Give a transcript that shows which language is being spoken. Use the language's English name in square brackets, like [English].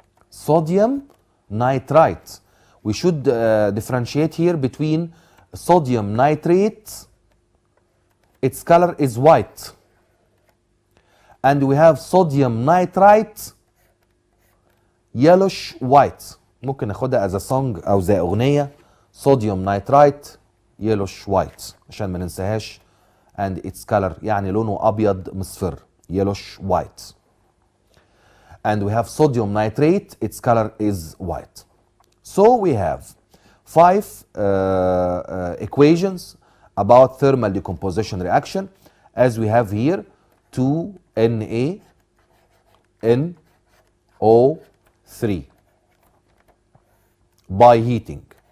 [English] Sodium nitrite. We should differentiate here between sodium nitrate, its color is white, and we have sodium nitrite yellowish white. [Arabic] ممكن ناخدها [English] as a song [Arabic] او زي اغنيه sodium nitrite yellowish white عشان ما ننساهاش. [English] and its color [Arabic] يعني لونه ابيض مصفر [English] yellowish white. And we have sodium nitrate, its color is white. So we have 5 equations about thermal decomposition reaction, as we have here 2NaNO3 by heating.